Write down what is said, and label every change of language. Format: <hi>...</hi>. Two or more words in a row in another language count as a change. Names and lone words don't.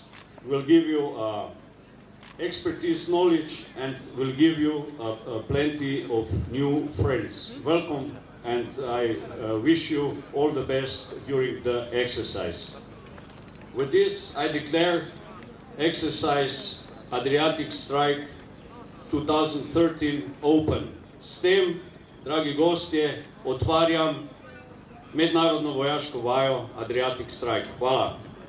<en>Will give you expertise, knowledge, and will give you plenty of new friends. Welcome, and I wish you all the best during the exercise. With this, I declare exercise Adriatic Strike 2013 open.</en> <sl>S tem, dragi gostje, otvarjam mednarodno vojaško vajo Adriatic Strike. Hvala.</sl>